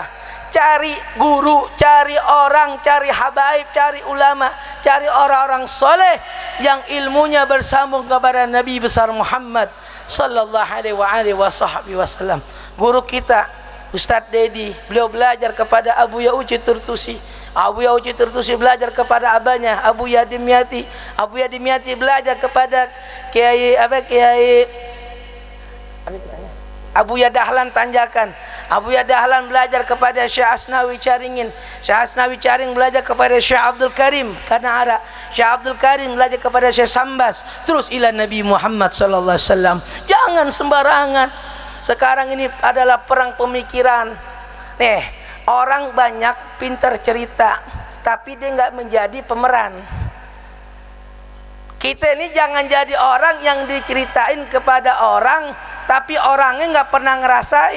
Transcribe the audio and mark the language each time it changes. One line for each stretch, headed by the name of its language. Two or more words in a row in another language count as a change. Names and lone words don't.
Indonesian: Cari guru, cari orang, cari habaib, cari ulama, cari orang-orang soleh yang ilmunya bersambung kepada Nabi besar Muhammad
Arabic: صلى الله عليه وسلم.
Indonesian: Guru kita Ustadz Dedi, beliau belajar kepada Abu Yauci Turtusi. Abu Yauci Turtusi belajar kepada abahnya Abu Yadimyati. Abu Yadimyati belajar kepada Kiai Abu Yadahlan Tanjakan. Abu Yadahlan belajar kepada Syekh Asnawi Caringin. Syekh Asnawi Caring belajar kepada Syekh Abdul Karim Kanara. Syekh Abdul Karim belajar kepada Syekh Sambas. Terus ila Nabi Muhammad
Arabic: صلى الله عليه وسلم.
Indonesian: Jangan sembarangan. Sekarang ini adalah perang pemikiran. Nih, orang banyak pintar cerita, tapi dia nggak menjadi pemeran. Kita ini jangan jadi orang yang diceritain kepada orang, tapi orangnya nggak pernah ngerasain.